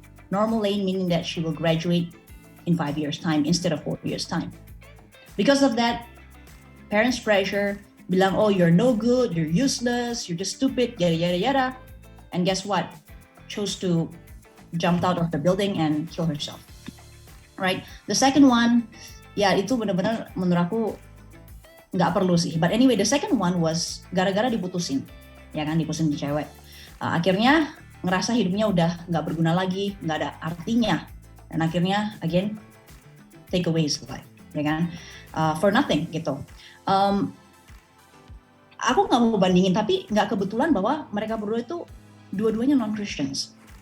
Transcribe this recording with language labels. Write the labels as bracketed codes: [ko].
[en] Normal lane meaning that she will graduate in 5 years time instead of 4 years time. Because of that, parents pressure, bilang, oh you're no good, you're useless, you're just stupid, yada yada yada. And guess what? Chose to jump out of the building and kill herself. Right? The second one, [id] ya itu benar-benar menurut aku nggak perlu sih. [en] But anyway, the second one was [id] gara-gara diputusin. Ya kan, diputusin di cewek. Akhirnya ngerasa hidupnya udah nggak berguna lagi, nggak ada artinya. Dan akhirnya, again, [en] take away his life. [id] Ya kan? [en] For nothing [id] gitu. Aku nggak mau bandingin, tapi nggak kebetulan bahwa mereka berdua itu dua-duanya non-Christians.